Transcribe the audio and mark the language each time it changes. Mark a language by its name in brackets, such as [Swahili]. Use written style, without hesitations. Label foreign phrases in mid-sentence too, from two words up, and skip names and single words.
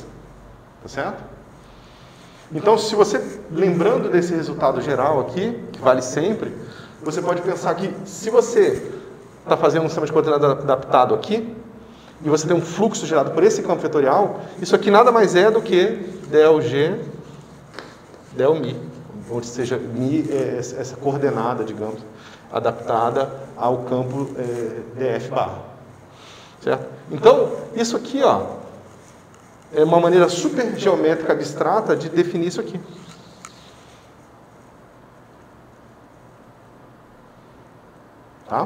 [Portuguese] Tá certo? Então, se você, lembrando desse resultado geral aqui, que vale sempre, você pode pensar que se você está fazendo um sistema de coordenadas adaptado aqui, e você tem um fluxo gerado por esse campo vetorial, isso aqui nada mais é do que del G, del mi, onde seja mi essa coordenada, digamos, adaptada ao campo df barra. Certo? Então, isso aqui, ó, é uma maneira super geométrica abstrata de definir isso aqui. Tá?